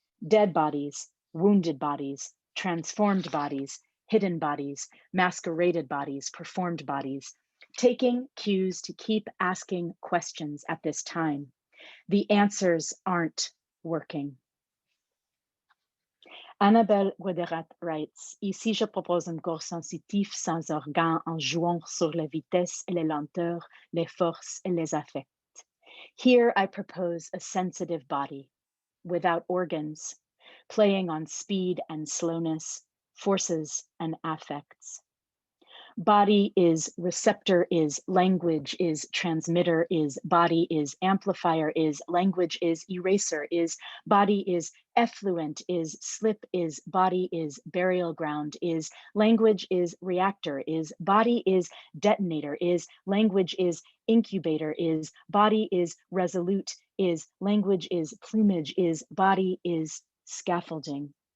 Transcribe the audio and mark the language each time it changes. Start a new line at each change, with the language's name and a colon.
English: Dead bodies, wounded bodies, transformed bodies, hidden bodies, masqueraded bodies, performed bodies. Taking cues to keep asking questions at this time. The answers aren't working."
French: Annabelle Guéderet writes, Ici je propose un corps sensitif sans organes en jouant sur la vitesse et les lenteurs, les forces et les affects.
English: Here I propose a sensitive body, without organs, playing on speed and slowness, forces and affects. Body is receptor, is language, is transmitter, is body, is amplifier, is language, is eraser, is body, is effluent, is slip, is body, is burial ground, is language, is reactor, is body, is detonator, is language, is incubator, is body, is resolute, is language, is plumage, is body, is scaffolding.